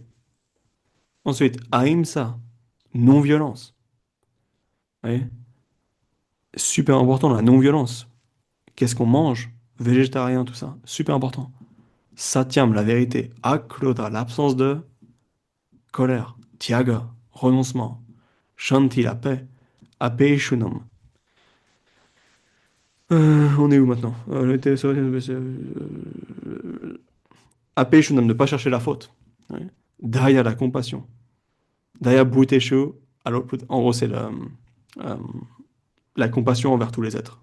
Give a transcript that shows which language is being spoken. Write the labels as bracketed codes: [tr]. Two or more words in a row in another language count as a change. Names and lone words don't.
[fr] Ensuite, Ahimsa, non-violence. Vous voyez. Super important, la non-violence. Qu'est-ce qu'on mange? Végétarien, tout ça. Super important. Satyam, la vérité. Akrodha, l'absence de colère. Tyaga, renoncement. Shanti, la paix. Apeshunam. On est où maintenant? Apeshunam, ne pas chercher la faute. Ouais. Daya, la compassion. [sa] दया भूतेषु, [fr] alors, en gros, c'est euh, la compassion envers tous les êtres.